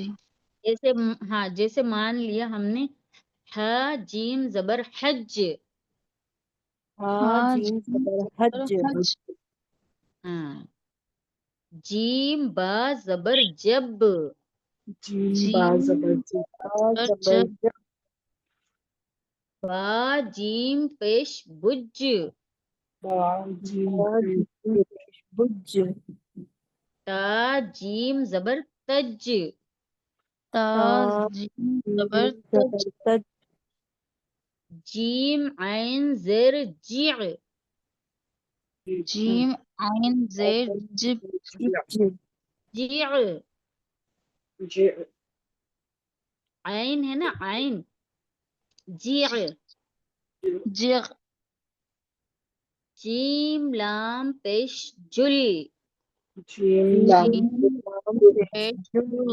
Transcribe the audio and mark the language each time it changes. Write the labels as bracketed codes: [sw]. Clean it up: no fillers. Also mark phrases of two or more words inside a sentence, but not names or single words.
[ur] جیسے مان لیا ہم نے ح جیم زبر حج، ہاں جیم حج. ہاں. جیم با زبر جب، جیم زبر با جیم پیش بج، بج. تا جیم زبر تج، تا جیم زبر تج، جیم عین زیر جع، جیم عین زیر جب، جع عین ہے نا، عین جع. جغ، جیم لام پیش جل، جیم پیش جل.